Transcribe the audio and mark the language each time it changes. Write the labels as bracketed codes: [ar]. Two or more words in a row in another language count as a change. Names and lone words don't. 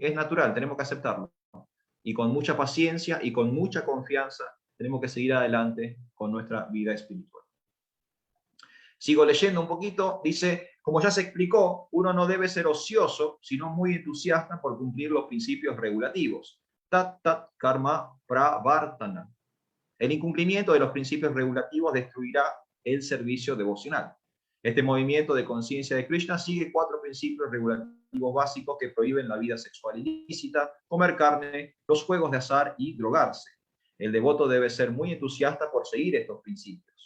[es] Es natural, tenemos que aceptarlo. Y con mucha paciencia y con mucha confianza tenemos que seguir adelante con nuestra vida espiritual. Sigo leyendo un poquito, dice, como ya se explicó, uno no debe ser ocioso, sino muy entusiasta por cumplir los principios regulativos. [sa] Tat tat karma pravartana. [es] El incumplimiento de los principios regulativos destruirá el servicio devocional. Este movimiento de conciencia de Krishna sigue 4 principios regulativos básicos que prohíben la vida sexual ilícita, comer carne, los juegos de azar y drogarse. El devoto debe ser muy entusiasta por seguir estos principios.